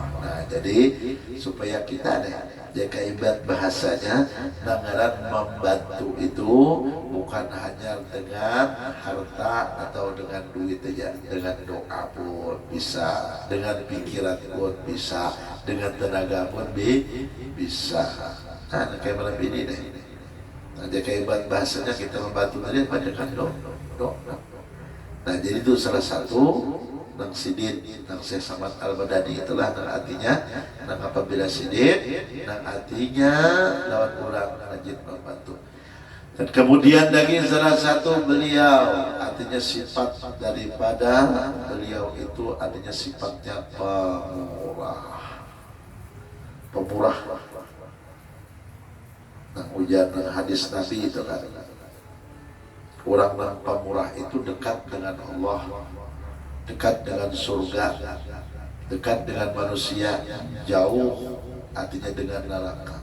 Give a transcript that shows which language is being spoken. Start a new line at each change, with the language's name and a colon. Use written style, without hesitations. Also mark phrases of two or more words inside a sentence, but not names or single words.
Indonesian: Nah jadi supaya kita jaga ibarat bahasanya anggaran membantu itu bukan hanya dengan harta atau dengan duit aja, dengan doa pun bisa, dengan pikiran pun bisa, dengan tenaga pun bisa. Nah kayak malam ini deh, nah, jaga ibarat bahasanya kita membantu tadi dengan doa.
Banjar: Nah jadi itu salah satu nang sidin, nang Syekh Salman Al-Madani itulah nang artinya, nang apabila sidin, nang artinya lawan orang rajin membantu.
Indonesian: Dan kemudian lagi salah satu beliau artinya sifat daripada beliau itu artinya sifatnya pemurah. Nah ujar hadis Nabi itu kan, orang yang pemurah itu dekat dengan Allah, dekat dengan surga, dekat dengan manusia, jauh artinya dengan neraka.